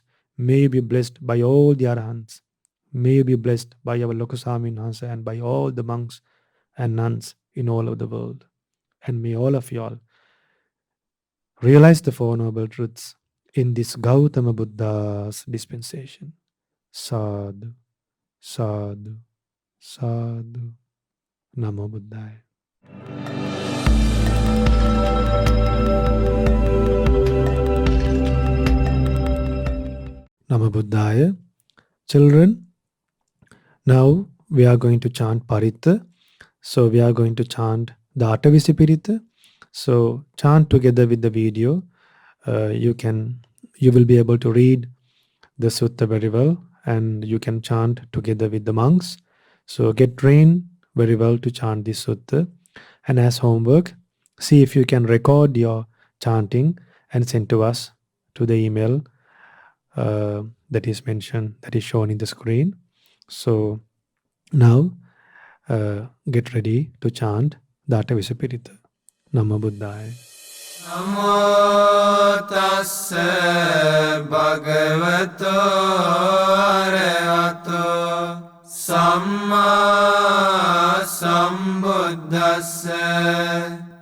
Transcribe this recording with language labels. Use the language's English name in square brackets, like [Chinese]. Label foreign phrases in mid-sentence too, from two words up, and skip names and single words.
[English] May you be blessed by all the Arahants. May you be blessed by our Lokasami Hansa and by all the monks and nuns in all over the world. And may all of you all realize the Four Noble Truths in this Gautama Buddha's dispensation. [Pali] Sadhu, sadhu, sadhu. Namo Buddhaya. Namo Buddhaya. [English] Children, now we are going to chant Paritta. So we are going to chant the Atavisi Piritta. So chant together with the video. You will be able to read the sutta very well, and you can chant together with the monks. So get trained very well to chant this sutta. And as homework, see if you can record your chanting and send to us to the email that is mentioned, that is shown in the screen. So now get ready to chant the Atavisi Piritta. [Pali] Namo Buddhaya. Namo tassa bhagavato arahato samma sambuddhassa.